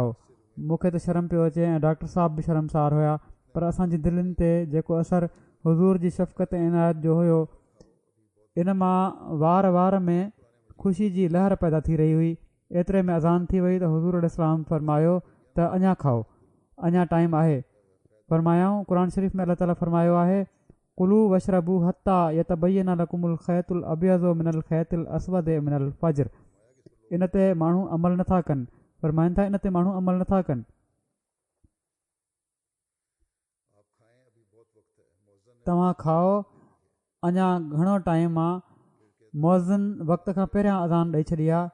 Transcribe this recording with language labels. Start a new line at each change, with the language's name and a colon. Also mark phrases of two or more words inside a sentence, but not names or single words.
Sindhi: मूंखे त शर्म पियो अचे ऐं डॉक्टर साहिब बि शर्मसार हुया, पर असांजी दिलनि ते जेको असरु हुज़ूर जी शफ़क़त ऐं इनायत जो हुयो, इन मां वार में ख़ुशी जी लहर पैदा थी रही हुई। एतिरे में अज़ान थी वई त हुज़ूर अलैहिस्सलाम फ़रमायो त अञा खाओ, अञा टाइम आहे। फ़रमायाऊं क़ुर शरीफ़ में अलाह ताला फ़रमायो आहे
Arabic: كلوا واشربوا حتى يتبين لكم الخيط الأبيض من الخيط الأسود من الفجر.
Sindhi: इन ते माण्हू अमल नथा कनि। फ़रमाइनि था इन ते माण्हू अमल नथा कनि। तव्हां खाओ, अञा घणो टाइम आहे। मौज़िन वक़्त खां पहिरियां अज़ान ॾेई छॾी आहे।